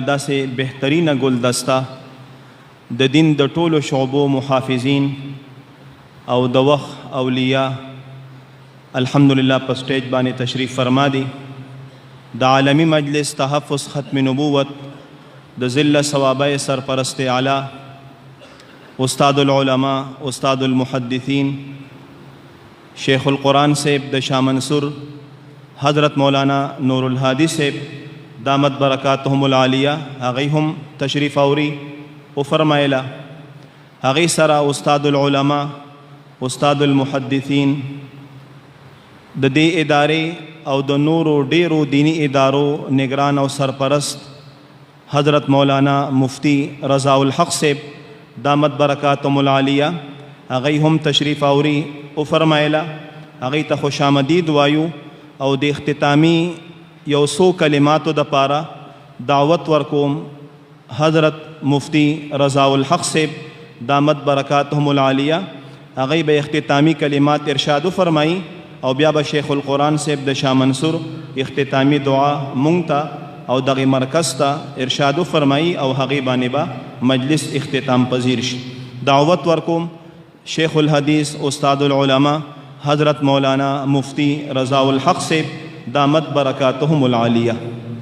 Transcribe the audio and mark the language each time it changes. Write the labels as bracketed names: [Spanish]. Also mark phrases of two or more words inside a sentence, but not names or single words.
[Pashto] دا سے بہترین گلدستہ د دین د ټولو شعبو محافظین او د وخت اولیاء الحمدللہ په سټیج باندې تشریف فرما دی۔ د عالمی مجلس تحفظ ختم نبوت د ذلہ ثوابہ سرپرست اعلیٰ [Arabic] استاد العلماء استاد المحدثین [Pashto] شیخ القرآن صاحب د شاہ منصور حضرت مولانا نور الہادی صاحب [Arabic] دامت برکاتہم العالیہ [Pashto] هغوی هم تشریف اوری او فرمایلا، هغوی سره [Arabic] استاد العلماء استاد المحدثین [Pashto] د دې ادارې او د نورو ډیرو دینی ادارو نگران او سرپرست حضرت مولانا مفتی رضا الحق صاحب [Arabic] دامت برکاتہم العالیہ [Pashto] هغوی هم تشریف اوری او فرمایلا، هغوی ته خوش آمدید وایو او د اختتامی یو څو کلماتو د پاره دعوت ورکوم حضرت مفتی رضا الحق صاحب [Arabic] دامت برکاتہم العالیہ [Pashto] هغوی به اختتامی کلمات ارشاد فرمائی او بیا به شیخ القرآن صاحب د شاہ منصور اختتامی دعا مونږ ته او دغه مرکز ته ارشاد فرمائی او هغوی باندې به مجلس اختتام پذیر شي۔ دعوت ورکوم شیخ الحدیث [Arabic] استاد العلماء [Pashto] حضرت مولانا مفتی رضا الحق صاحب [Arabic] دامت برکاتہم العالیہ۔